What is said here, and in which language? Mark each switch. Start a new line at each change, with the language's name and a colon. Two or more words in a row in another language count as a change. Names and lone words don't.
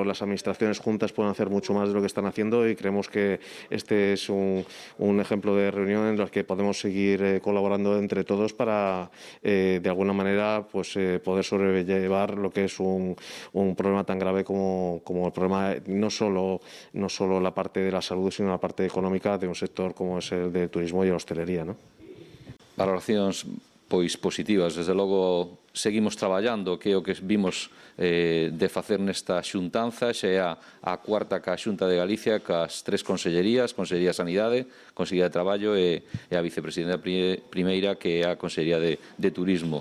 Spanish: las administraciones juntas pueden hacer mucho más de lo que están haciendo, y creemos que este es un ejemplo de reunión en la que podemos seguir colaborando entre todos para de alguna manera poder sobrellevar lo que es un problema tan grave como el problema, no solo la parte de la salud, sino la parte económica de un sector como es el de turismo y la hostelería, ¿no?
Galician: Valoracións positivas, desde logo seguimos traballando, que é o que vimos de facer nesta xuntanza, xa é a cuarta ca Xunta de Galicia, cas tres consellerías, Consellería de Sanidade, Consellería de Traballo e a vicepresidenta primeira, que é a Consellería de Turismo.